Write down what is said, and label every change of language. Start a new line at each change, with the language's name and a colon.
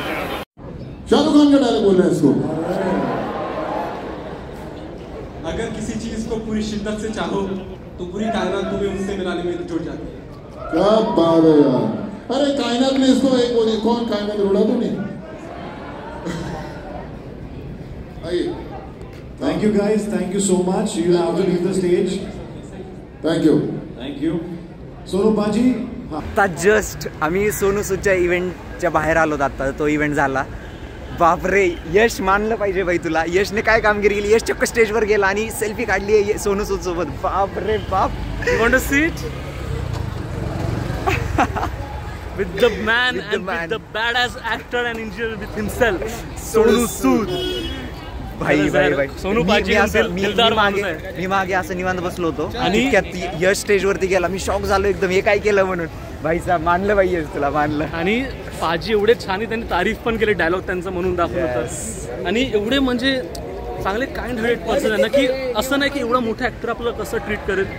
Hindi: शाहरुख खान का डायलॉग बोल रहे हैं इसको. अगर किसी चीज को पूरी शिद्दत से चाहो तो पूरी कायनात तुम्हें उससे मिलाने में जुट जाती है. क्या बात है यार. अरे कायनात में इसको एक बोले, कौन कायनात रोड़ा तो नहीं. आइए.
English: Thank you guys, thank you so much. You have to leave the stage. Thank you. Thank you. Sonu paaji.
Marathi: आता जस्ट आम्ही सोनू सूदच्या इव्हेंटच्या बाहेर आलो. आता तो इव्हेंट झाला. बापरे, यश मानलं पाहिजे बाई तुला. यशने काय कामगिरी केली. यश चक्क स्टेजवर गेला आणि सेल्फी काढली आहे सोनू सूद सोबत. बापरे बाप.
English: You want to see it? With the man and with the badass actor and engineer with himself, Sonu Sood.
Marathi: भाई सोनू पाजी मी मागे असं निवांत बसलो होतो आणि यश स्टेजवरती गेला. मी शॉक झालो एकदम, हे काय केलं म्हणून. भाई साहेब मानलं भाई, यश तुला मानलं. आणि पाजी एवढे छान, त्यांनी तारीफ पण केली, डायलॉग त्यांचा म्हणून दाखवलं होतं. आणि एवढे म्हणजे चांगले काइंड हार्टेड पर्सन आहे ना, की असं नाही की एवढा मोठा ऍक्टर आपलं कसं ट्रीट करेल.